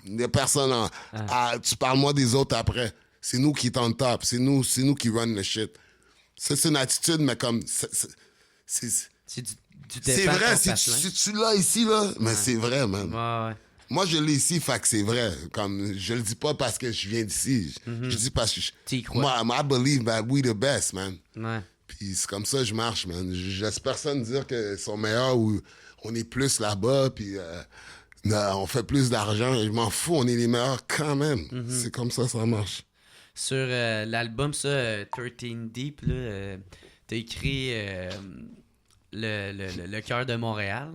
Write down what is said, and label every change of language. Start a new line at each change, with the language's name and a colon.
French: Des personnes tu parles-moi des autres après. C'est nous qui est
English: on top.
French: C'est nous qui
English: run
French: le shit. C'est une attitude, mais comme... C'est vrai, si tu l'as ici, là, mais c'est vrai, man. Ouais. Moi, je l'ai ici, fait que c'est vrai. Comme, je le dis pas parce que je viens d'ici. Je dis parce que...
English: Moi, I believe that we the best, man.
French: Ouais. Puis c'est comme ça que je marche, man. Je laisse personne dire qu'ils sont meilleurs ou on est plus là-bas, puis... on fait plus d'argent, je m'en fous, on est les meilleurs quand même. C'est comme ça marche. Sur l'album, ça, 13 Deep, là, t'as écrit le cœur de Montréal.